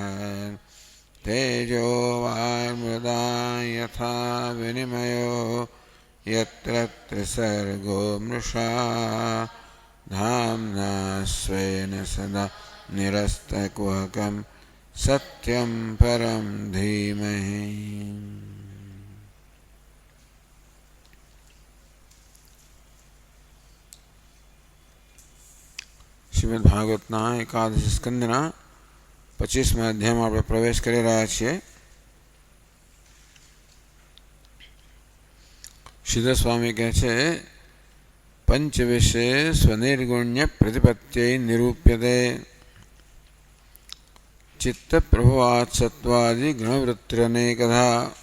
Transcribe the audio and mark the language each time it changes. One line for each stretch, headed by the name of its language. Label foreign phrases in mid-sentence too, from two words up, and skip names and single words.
Sanskrit: तेजो वायुर्मृदा यथा विनिमयो यत्र त्रिसर्गो मृषा धाम्ना स्वेन सदा निरस्तकुहकं सत्यं परं धीमहि.
Gujarati: શ્રીમદ ભાગવતના એકાદશ સ્કંદના 25મા અધ્યાયમાં આપણે પ્રવેશ કરી રહ્યા છીએ. સિદ્ધ સ્વામી કહે છે,
Sanskrit: પંચવિશે સ્વનિર્ગુણ્ય પ્રતિપત્તિય નિરૂપ્યતે ચિત્ત પ્રભવાત સત્વાદિ ગુણવૃત્તિરનેકધા.